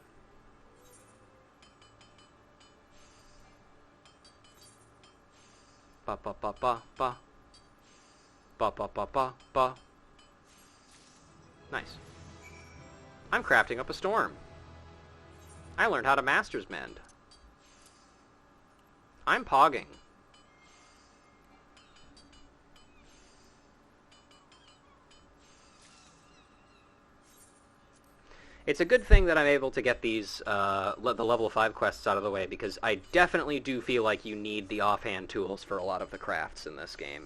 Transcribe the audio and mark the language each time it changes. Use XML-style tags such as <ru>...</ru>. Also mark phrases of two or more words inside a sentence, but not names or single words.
<en>Ba ba ba ba ba. Ba ba ba ba ba. Nice. I'm crafting up a storm. I learned how to master's mend. I'm pogging. It's a good thing that I'm able to get these, the level 5 quests out of the way, because I definitely do feel like you need the offhand tools for a lot of the crafts in this game.</en>